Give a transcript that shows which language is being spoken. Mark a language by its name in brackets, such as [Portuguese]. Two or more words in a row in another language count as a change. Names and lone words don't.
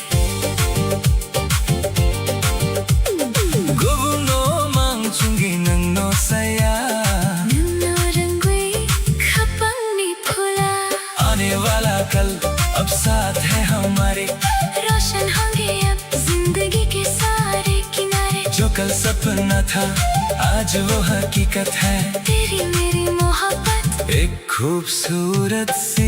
[Bodo] Gubuno mangchungi nang no saya नन्नो रंगुई खपंगनी फूला [Hindi] आने वाला कल अब साथ है हमारे रोशन होंगे अब जिंदगी के सारे किनारे जो कल सपना था आज वो हकीकत है तेरी मेरी मोहब्बत एक खूबसूरत सी